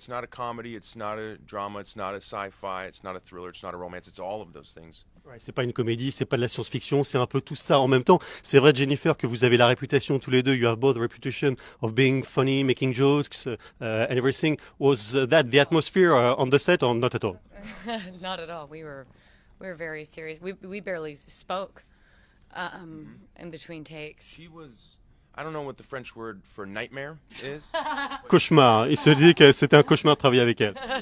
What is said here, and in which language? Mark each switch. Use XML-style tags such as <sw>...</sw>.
<en>It's not a comedy, it's not a drama, it's not a sci-fi, it's not a thriller, it's not a romance, it's all of those things.</en> <fr>Ouais, c'est pas une comédie, c'est pas de la science-fiction, c'est un peu tout ça en même temps. C'est vrai, Jennifer, que vous avez la réputation tous les deux.</fr> <en>You have both the reputation of being funny, making jokes, and everything. Was that the atmosphere on the set, or not at all? Not at all. We were very serious. We barely spoke in between takes. I don't know what the French word for nightmare is.</en> <fr>Cauchemar. Il se dit que c'était un cauchemar de travailler avec elle.</fr>